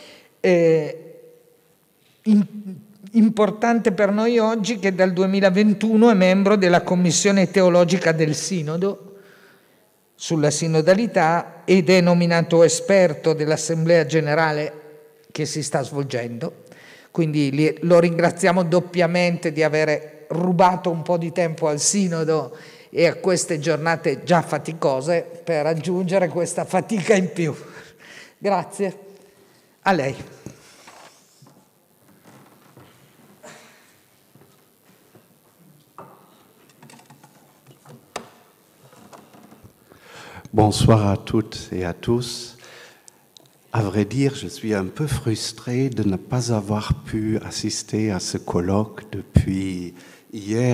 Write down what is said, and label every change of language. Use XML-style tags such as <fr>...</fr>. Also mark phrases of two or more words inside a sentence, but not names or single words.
<it>Importante per noi oggi che dal 2021 è membro della Commissione Teologica del Sinodo sulla sinodalità ed è nominato esperto dell'Assemblea Generale che si sta svolgendo. Quindi lo ringraziamo doppiamente di aver rubato un po' di tempo al Sinodo e a queste giornate già faticose per aggiungere questa fatica in più. Grazie. A lei.</it> <fr>Bonsoir à toutes et à tous. À vrai dire, je suis un peu frustré de ne pas avoir pu assister à ce colloque depuis hier.</fr>